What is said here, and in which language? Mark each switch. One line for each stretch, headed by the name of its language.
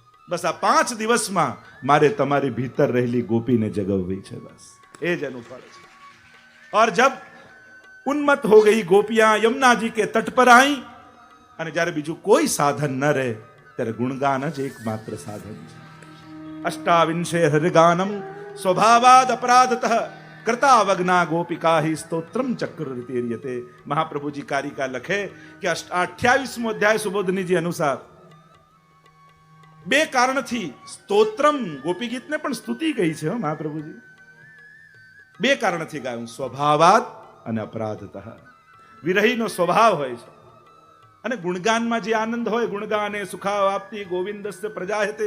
Gujarati: બસ આ 5 દિવસમાં મારે તમારી ભીતર રહેલી ગોપીને જગવવી છે. બસ એ જ એનું ફળ છે.
Hindi: और जब उन्मत्त हो गई गोपियां यमुना जी के तट पर आई,
Gujarati: અને જ્યારે બીજું કોઈ સાધન ન રહે ત્યારે ગુણગાન જ એકમાત્ર સાધન છે.
Sanskrit: અષ્ટાવિંશે હરિગાનમ સ્વભાવાદ અપરાધતઃ कृतावग्ना गोपिका ही स्तोत्रम चक्रवर्तीर्यते.
Gujarati: महाप्रभुजी कारिका लखे कि 28मो अध्याय सुबोधनी जी अनुसार 2 કારણથી સ્તોત્રમ ગોપી ગીતને પણ સ્તુતિ કહી છે મહાપ્રભુજી. 2 કારણથી ગાયું, સ્વભાવાત અને અપરાધતઃ. વિરહીનો સ્વભાવ હોય છે અને ગુણગાનમાં જે આનંદ હોય,
Sanskrit: ગુણગાને સુખાવાપ્તિ ગોવિંદસ્ય પ્રજાયતે.